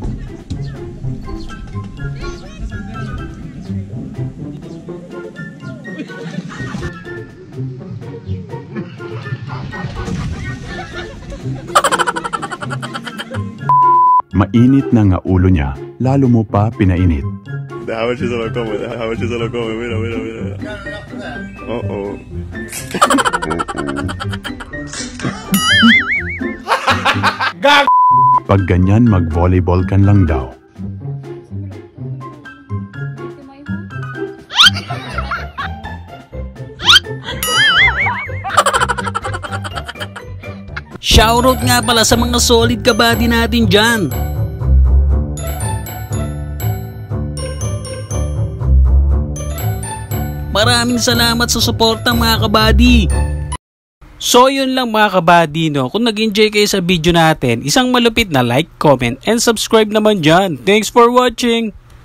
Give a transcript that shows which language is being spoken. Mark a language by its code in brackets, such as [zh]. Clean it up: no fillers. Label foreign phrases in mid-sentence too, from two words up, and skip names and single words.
[tl] Mainit na nga ulo niya, lalo mo pa pinainit. [es] Deja ver si se lo come, deja ver si se lo come, mira, mira, mira. Oh. [tl] Pag ganyan mag-volleyball kan lang daw. Shoutout nga pala sa mga solid kabady natin dyan. Maraming salamat sa suporta mga kabady. So yun lang mga kabady no. Kung nag-enjoy kayo sa video natin, isang malupit na [en] like, comment, and subscribe [tl] naman dyan. [en] Thanks for watching!